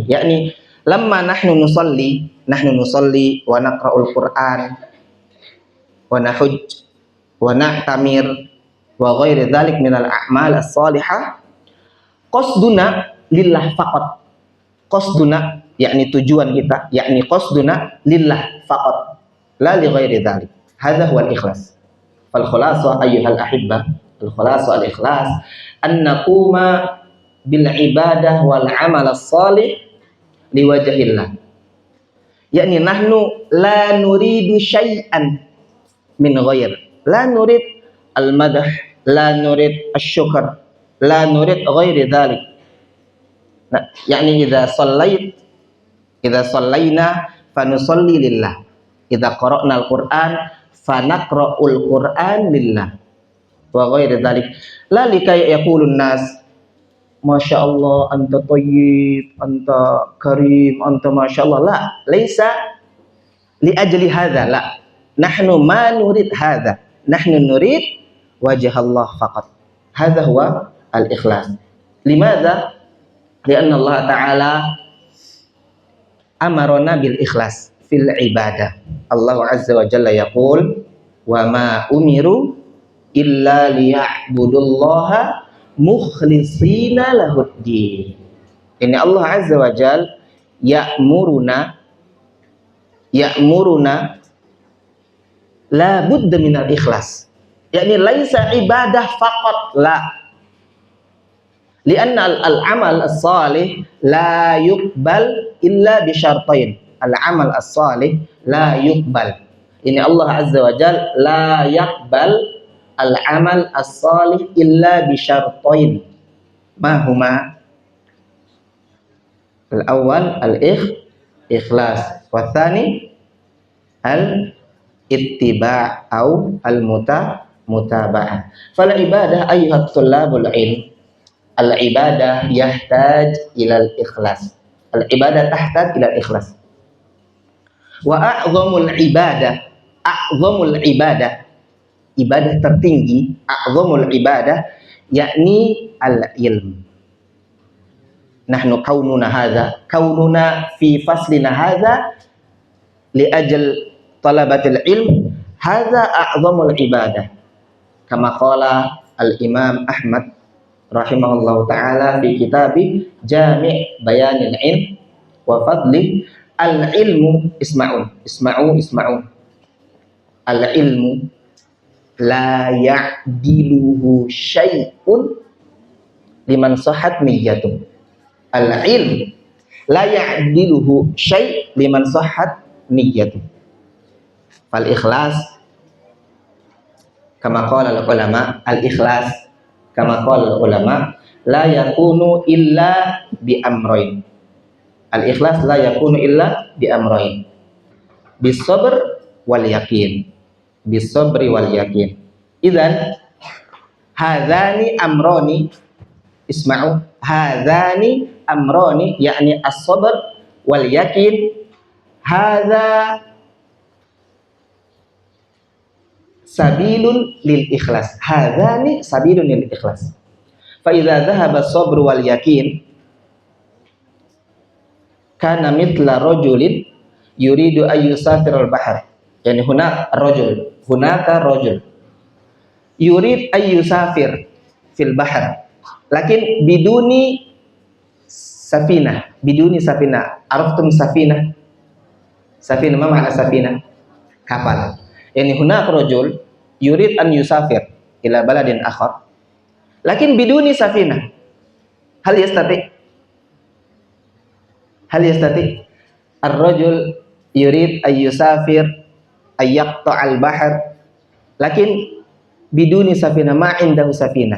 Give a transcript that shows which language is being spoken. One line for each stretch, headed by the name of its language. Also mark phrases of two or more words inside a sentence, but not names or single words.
Arabic: يعني لما نحن نصلي ونقرأ القرآن ونحج ونعتمر وغير ذلك من الأعمال الصالحة قصدنا لله فقط. قصدنا
Indonesian: yakni tujuan kita, yakni
Arabic: قصدنا لله فقط لا لغير ذلك. هذا هو الإخلاص. فالخلاصة أيها الأحبة، الخلاصة الإخلاص أن نقوم بالعبادة والعمل الصالح لوجه الله. يعني نحن لا نريد شيئا من غير. لا نريد المدح، لا نريد الشكر، لا نريد غير ذلك.
Indonesian: Nah, yakni
Arabic: إذا صلينا فنصلي لله. إذا قرأنا القرآن فنقرأ القرآن لله. وغير ذلك. لا لكي يقولون الناس ما شاء الله, أنت طيب، أنت كريم، أنت ما شاء الله. لا، ليس لأجل هذا، لا. نحن ما نريد هذا. نحن نريد وجه الله فقط. هذا هو الإخلاص. لماذا? لأن الله تعالى أمرنا بالإخلاص في العبادة. الله عز وجل يقول وما أمروا إلا ليعبدوا الله مخلصين له الدين. Ini الله عز وجل يأمرنا لا بد من الإخلاص. يعني ليس عبادة فقط، لا. لأن العمل الصالح لا يقبل إلا بشرطين. العمل الصالح لا يقبل. Ini الله عز وجل لا يقبل العمل الصالح إلا بشرطين. ما هما؟ الأول الإخلاص، والثاني الاتباع أو المتابعة. فالعبادة أيها طلاب العلم، العبادة يحتاج إلى الإخلاص. العبادة تحتاج إلى إخلاص. وأعظم العبادة,
Indonesian: ibadah tertinggi,
Arabic: أعظم العبادة، يعني العلم. نحن كوننا في فصلنا هذا لأجل طلبة العلم، هذا أعظم العبادة. كما قال الإمام أحمد رحمه الله تعالى في كتاب جامع بيان العلم وفضله, العلم، اسمعوا، العلم لا يعدله شيء لمن صحت نيته. العلم لا يعدله شيء لمن صحت نيته. فالإخلاص كما قال العلماء، الإخلاص كما قال العلماء لا يكون إلا بأمرين. الإخلاص لا يكون إلا بأمرين. بالصبر واليقين. بالصبر واليقين. إذن هذان أمران، اسمعوا، هذان أمران، يعني الصبر واليقين. هذا سبيل للإخلاص. هذان سبيل للإخلاص. فإذا ذهب الصبر واليقين كان مثل رجل يريد أن يسافر البحر. يعني هناك رجل يريد أن يسافر في البحر، لكن بدون سفينة. عرفتم سفينة? سفينة، ما معنى سفينة?
Indonesian: Kapal.
Arabic: يعني هناك رجل يريد أن يسافر إلى بلد آخر، لكن بدون سفينة. هل يستطيع الرجل يريد أن يسافر أي يقطع البحر، لكن بدون سفينة، ما عنده سفينة.